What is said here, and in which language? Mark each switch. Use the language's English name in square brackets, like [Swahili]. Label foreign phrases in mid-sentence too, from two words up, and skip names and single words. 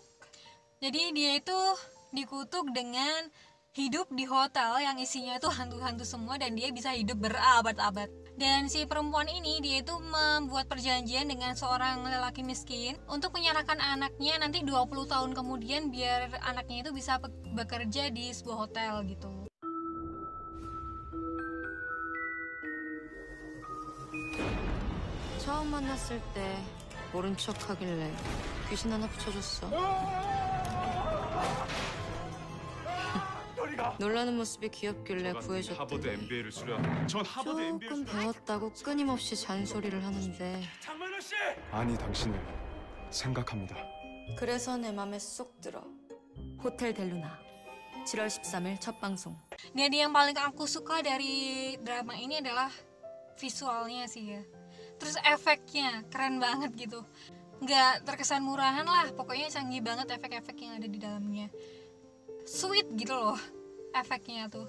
[Indonesian] Jadi dia itu dikutuk dengan hidup di hotel yang isinya itu hantu-hantu semua dan dia bisa hidup berabad-abad. Dan si perempuan ini dia itu membuat perjanjian dengan seorang lelaki miskin untuk menyerahkan anaknya nanti 20 tahun kemudian biar anaknya itu bisa bekerja di sebuah hotel gitu. [Korean] 처음 만났을 때 모른 척 하길래 귀신 하나 붙여줬어. 놀라는 모습이 귀엽길래 구해줬대. 하버드 MBA를 수료한. 전 하버드 MBA 조금 배웠다고 끊임없이 잔소리를 하는데 장만호 씨! 아니, 당신을 생각합니다. 그래서 내 맘에 쏙 들어. 호텔 델루나 7월 13일 첫 방송. [Indonesian] Dan yang paling aku suka dari drama ini adalah visualnya sih ya. Terus efeknya keren banget gitu. Nggak terkesan murahan lah, pokoknya canggih banget efek-efek yang ada di dalamnya. Sweet gitu loh efeknya tuh.